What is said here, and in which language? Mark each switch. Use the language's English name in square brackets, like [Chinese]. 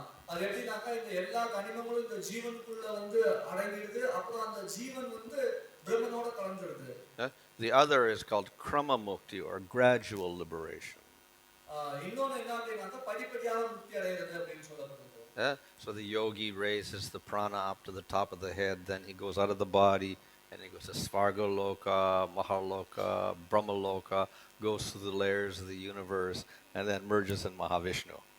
[Tamil] அது எப்படினாக்கா இந்த எல்லா கனிமங்களும் இந்த ஜீவனுக்குள்ள வந்து அடங்கிடுது. அப்புறம் அந்த ஜீவன் வந்து பிரம்மனோட கலந்துடுது. [English] The other is called krama mukti, or gradual liberation. [Tamil] இன்னொன்னு என்ன அப்படினாக்கா படிப்படியாக முக்தி அடையிறது அப்படின்னு சொல்லப்படுது. [English] So the yogi raises the prana up to the top of the head, then he goes out of the body, and he goes to Svargaloka, Mahaloka, Brahmaloka, goes through the layers of the universe, and then merges in Mahavishnu.